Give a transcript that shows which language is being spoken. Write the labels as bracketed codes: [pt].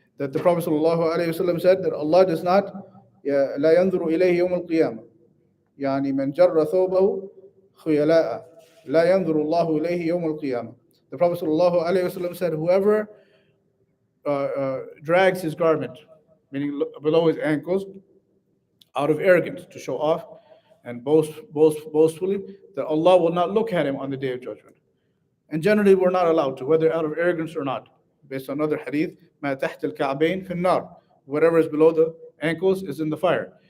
[en] That the Prophet sallallahu alaihi wasallam said that Allah does not [ar] لا ينظر إليه يوم القيامة. يعني من جر ثوبه خيلاء لا ينظر الله إليه يوم القيامة. [en] The Prophet ﷺ said, whoever drags his garment, meaning below his ankles, out of arrogance, to show off and boastfully, that Allah will not look at him on the Day of Judgment. And generally, we're not allowed to, whether out of arrogance or not. Based on another hadith, [ar] مَا تَحْتَ الْكَعْبَيْن فِي النَّارِ, [en] whatever is below the ankles is in the fire.